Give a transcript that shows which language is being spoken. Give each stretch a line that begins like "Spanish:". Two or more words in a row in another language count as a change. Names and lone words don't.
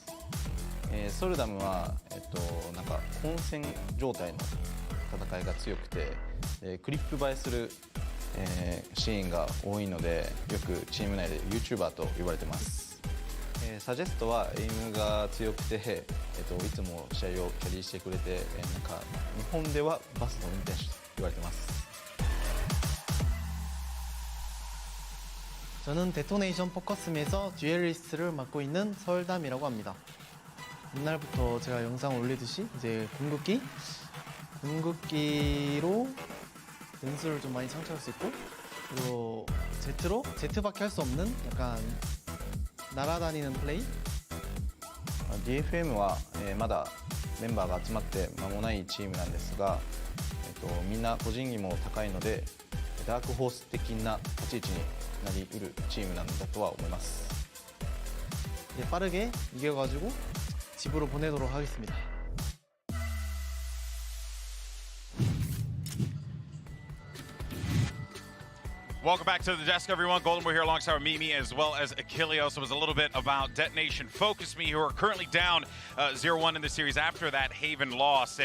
Japanese: ソルダムは、なんか混戦状態の戦いが強くて、クリップ映えする、シーンが多いので、よくチーム内で YouTuber と呼ばれてます。サジェストはエイムが強くて、いつも試合をキャリーしてくれて、なんか日本ではバスの運転手と言われてます。
Korean: 저는 데토네이션 포커스미에서 듀얼리스트를 맡고 있는 서울담이라고 합니다. 옛날부터 제가 영상 올리듯이 이제 궁극기로 렌스를 좀 많이 창출할 수 있고, 그리고 Z로 Z밖에 할 수 없는 약간 날아다니는 플레이. DFM は、まだメンバーが集まって間もないチームなんですが、みんな個人技も高いので、ダークホース的な立ち位置になりうるチームなんだとは思います。 빠르게 이겨가지고 집으로 보내도록 하겠습니다.
English: Welcome back to the desk, everyone. Golden, we're here alongside Mimi as well as Achilleos. It was a little bit about Detonation Focus Me, who are currently down 0-1 in the series after that Haven loss.